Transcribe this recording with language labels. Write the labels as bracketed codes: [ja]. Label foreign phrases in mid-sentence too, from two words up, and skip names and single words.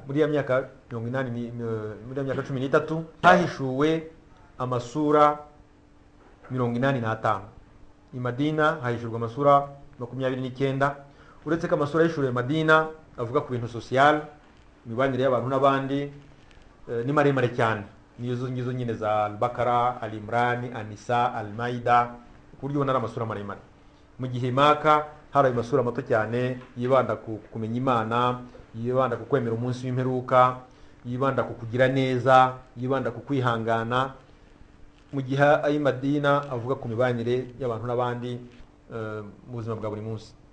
[rw] Muri ya myaka 80, muri ya myaka 13 hahishuwe amasura 85. I Madina hahishurwa amasura 29. Uretse ko amasura yahishuriwe Madina avuga ku bintu social, imibanire y'abantu n'abandi, ni maremare cyane. Nizo ngizo nyine za Al-Baqara, Al-Imran, An-Nisa, Al-Maida, kuryo ubona ari amasura maremare. Mu gihe Maka hari amasura mato cyane yibanda ku kumenya Imana, yibanda ku kwemera umunsi w'imperuka, yibanda ku kugira neza, yibanda ku kwihangana. Mu gihe ayi Madina avuga ku mibanire y'abantu n'abandi mu buzima bwa buri munsi.